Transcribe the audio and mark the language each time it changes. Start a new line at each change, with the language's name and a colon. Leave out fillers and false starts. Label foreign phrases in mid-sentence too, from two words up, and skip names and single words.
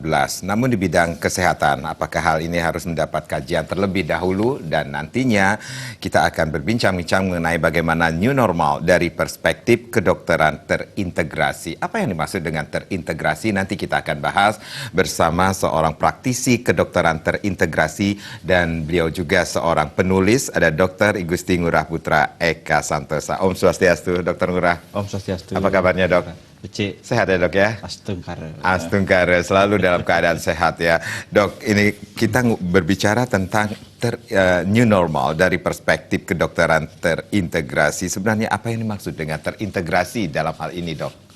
Indonesian: Namun di bidang kesehatan, apakah hal ini harus mendapat kajian terlebih dahulu dan nantinya kita akan berbincang-bincang mengenai bagaimana
English: new normal
Indonesian: dari perspektif kedokteran terintegrasi. Apa yang dimaksud dengan terintegrasi? Nanti kita akan bahas bersama seorang praktisi kedokteran terintegrasi dan beliau juga seorang penulis, ada Dr. Igusti Ngurah Putra Eka Santosa.
Balinese: Om Swastiastu, Dr. Ngurah. Om Swastiastu.
Indonesian: Apa kabarnya, Dok? Becik. Sehat ya, Dok ya? Astungkara. Astungkara, selalu dalam keadaan sehat ya. Dok, ini kita berbicara tentang
English: new normal
Indonesian: dari perspektif kedokteran terintegrasi. Sebenarnya apa yang dimaksud dengan terintegrasi dalam hal ini, Dok?